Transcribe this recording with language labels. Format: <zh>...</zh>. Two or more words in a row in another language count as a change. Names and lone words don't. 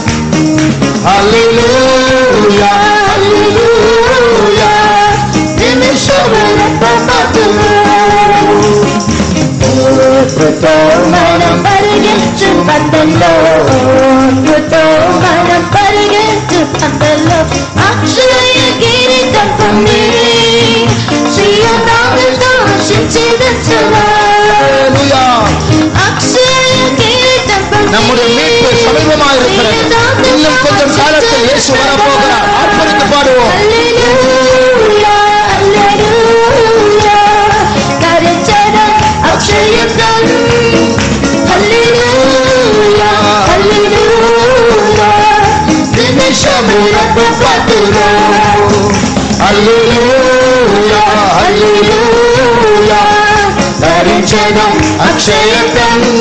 <te>హల్లెలూయా హల్లెలూయా నిమిషములకు పాటును ఓర్పుతో మనం పరిగెత్తు పందెంలో ఓర్పుతో మనం పరిగెత్తు పందెంలో అక్షయ కిరీటం పొంది సీయోనును హర్షించెదం సదా అక్షయ కిరీటం పొంది</te> <ta>நம்முடைய மீட்பு சமீபமாயிருக்கிறது. இன்னும் கொஞ்சம் காலத்தில் இயேசு வரப்போகிறார். ஆர்ப்பரித்து பாடுவோம்.</ta> <te>హల్లెలూయా హల్లెలూయా ధరించెదం అక్షయతం హల్లెలూయా హల్లెలూయా నిమిషములకు పాటును హల్లెలూయా హల్లెలూయా ధరించెదం అక్షయతం</te>